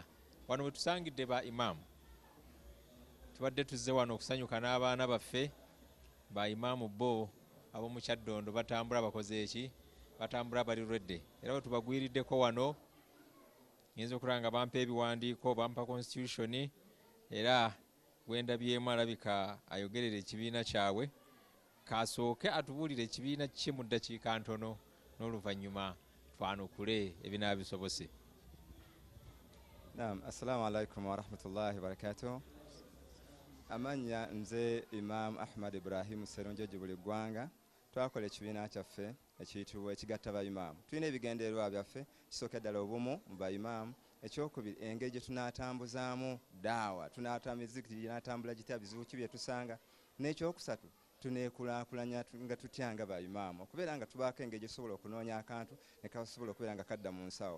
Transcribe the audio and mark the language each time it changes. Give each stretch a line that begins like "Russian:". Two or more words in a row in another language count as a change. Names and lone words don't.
Ganda: Wano we tusangidde ba Imam, tubadde tuzze wano okusanyuka n'abaana baffe ba Imam bo ab'omu Kyadondo batambula bakoze eki, batambula bali redde, era bwe tubagwiriddeko wano nyinza okulaba nga bampa ebiwandiiko, bampa constitution, era gwendabyemu alabika ayogerera ekibiina kyabwe, kasooke atubuulire ekibiina kye mu ddakiika ntono n'oluvannyuma twanukule ebinaabisobose.
Arabic: Naam, السلام عليكم ورحمة الله وبركاته.
Ganda: Amanya nze Imam Ahmad Ibrahim Serunjoji buli ggwanga twakola ekibiina kyaffe ekiyitibwa ekigatta ba Imam. Tulina ebigendererwa byaffe, kisooka ddala obumu mu ba Imam, ekyokubiri engeri gye tunaatambuzaamu daawa, tunatambula gitya bizibu ki bye tusanga, n'ekyokusatu tuneekulaakulanya nga tutyanga ba Imam okubeera nga tubaako engeri gye tusobola okunoonya akantu ne kasobola okubeera nga kadda mu nsawo.